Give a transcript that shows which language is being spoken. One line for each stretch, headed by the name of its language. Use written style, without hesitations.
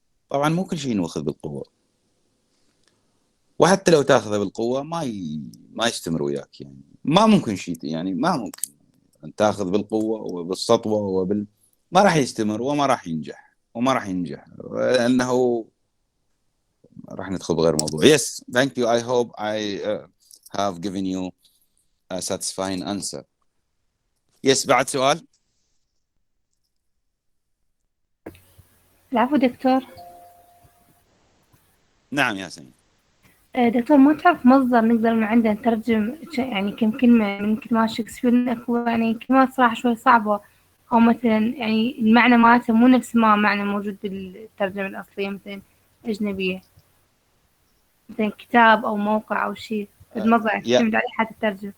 Arabic: طبعا مو كل شيء نأخذ بالقوة، وحتى لو تاخذه بالقوة ما يستمر وياك، يعني ما ممكن شيء، يعني ما ممكن أن تاخذ بالقوة وبالسطوة ما راح يستمر وما راح ينجح لأنه راح ندخل بغير موضوع.
English: Yes, thank you. I hope I have given you a satisfying answer. Yes,
Arabic: بعد سؤال؟ العفو دكتور. نعم ياسمين. دكتور، ما تعرف مصدر نقدر من عنده نترجم يعني كم كلمة من كلمات شكسبير؟ يعني كلمات صراحة شوي صعبة، أو مثلا يعني المعنى مالته مو نفس ما معنى موجود بالترجمة الأصلية، مثلا أجنبية، مثلا كتاب أو موقع أو شيء المصدر تعتمد عليه حتى تترجم.